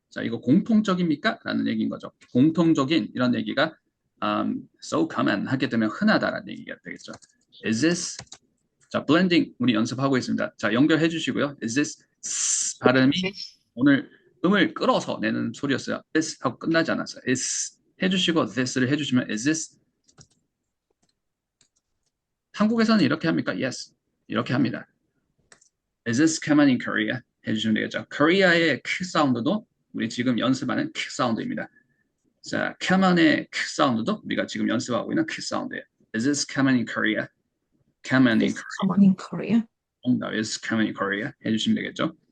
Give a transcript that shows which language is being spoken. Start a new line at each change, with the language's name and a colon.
Korean: 자, 이거 공통적입니까? 라는 얘기인 거죠. 공통적인 이런 얘기가
English: so common
Korean: 하게 되면 흔하다라는 얘기가 되겠죠.
English: Is this?
Korean: 자, 블렌딩 우리 연습하고 있습니다. 자, 연결해 주시고요.
English: Is this?
Korean: 발음이 오늘 음을 끌어서 내는 소리였어요. This 하고 끝나지 않았어요. Is 해주시고 this를 해주시면
English: is this?
Korean: 한국에서는 이렇게 합니까?
English: Yes.
Korean: 이렇게 합니다.
English: Is this common in Korea?
Korean: 해주시면 되겠죠. Korea의 크 사운드도 우리 지금 연습하는 크 사운드입니다. 자, common의 크 사운드도 우리가 지금 연습하고 있는 크 사운드예요.
English: Is this common in Korea? Common in Korea.
Korean: 정답, is common in Korea 해주시면 되겠죠.